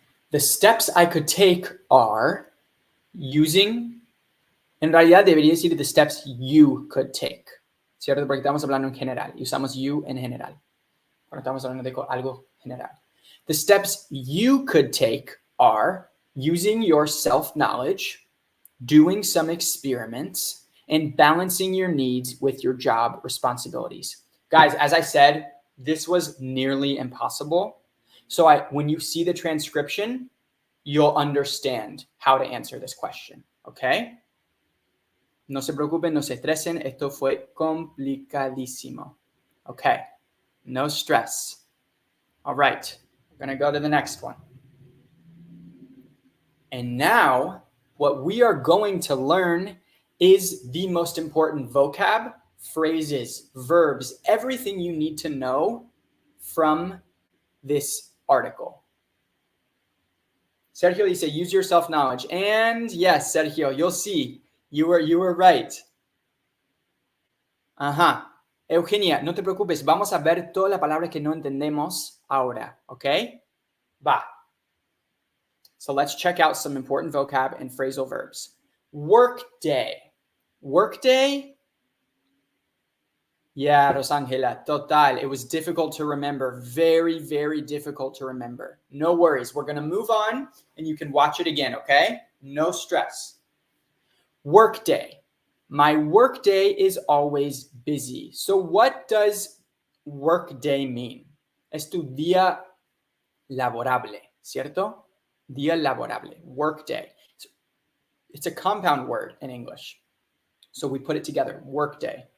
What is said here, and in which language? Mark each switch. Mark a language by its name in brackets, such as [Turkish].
[English] The steps I could take are using, [Spanish] en realidad debería decir [English] the steps you could take, ¿cierto? [Spanish] Porque estamos hablando en general y usamos you en general. Cuando estamos hablando de algo general. [English] The steps you could take are using your self-knowledge, doing some experiments, and balancing your needs with your job responsibilities. Guys, as I said, this was nearly impossible. So when you see the transcription, you'll understand how to answer this question, okay? [Spanish] No se preocupen, no se estresen, esto fue complicadísimo. [English] Okay, no stress. All right, we're gonna go to the next one. And now, what we are going to learn is the most important vocab, phrases, verbs, everything you need to know from this article. Sergio dice, use your self-knowledge. And yes, Sergio, you'll see. You were right. [Spanish] Ajá. Eugenia, no te preocupes. Vamos a ver todas las palabras que no entendemos ahora. ¿Ok? Va. [English] So let's check out some important vocab and phrasal verbs. Workday. Workday? Yeah, Rosangela, total. It was difficult to remember. Very, very difficult to remember. No worries. We're going to move on and you can watch it again, okay? No stress. Workday. My workday is always busy. So what does workday mean? [Spanish] Es tu día laborable, ¿cierto? Día laborable, workday. [English] It's a compound word in English. So we put it together, workday.